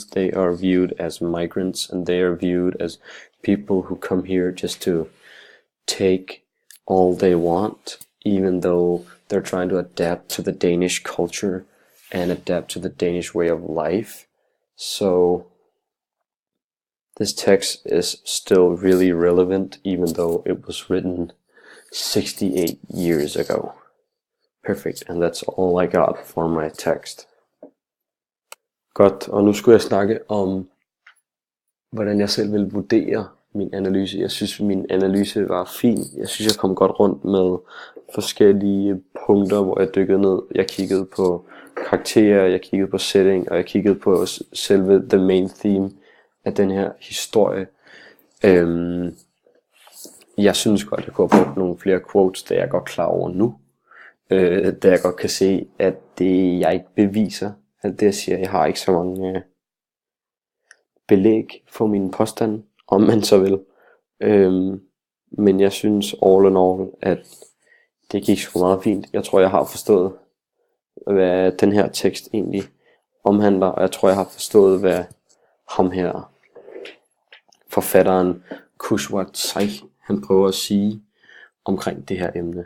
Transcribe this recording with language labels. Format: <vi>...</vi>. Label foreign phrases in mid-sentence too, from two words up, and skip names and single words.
<en>They are viewed as migrants, and they are viewed as people who come here just to take all they want, even though they're trying to adapt to the Danish culture and adapt to the Danish way of life. So this text is still really relevant, even though it was written 68 years ago. Perfect, and that's all I got for my text.</en> <da>Godt, og nu skulle jeg snakke om, hvordan jeg selv vil vurdere min analyse. Jeg synes, min analyse var fin. Jeg synes, jeg kom godt rundt med forskellige punkter, hvor jeg dykkede ned. Jeg kiggede på karakterer, jeg kiggede på setting, og jeg kiggede på selve</da> <en>the main theme</en> <da>af den her historie. Jeg synes godt, jeg kunne have brugt nogle flere quotes, det er jeg godt klar over nu. Da jeg godt kan se, at det jeg ikke beviser, at det jeg siger, jeg har ikke så mange belæg for mine påstande, om man så vil. Men jeg synes</da> <en>all in all,</en> <da>at det gik sgu meget fint. Jeg tror, jeg har forstået, hvad den her tekst egentlig omhandler, og jeg tror, jeg har forstået, hvad ham her, forfatteren Kushwat Shaikh, han prøver at sige omkring det her emne.</da>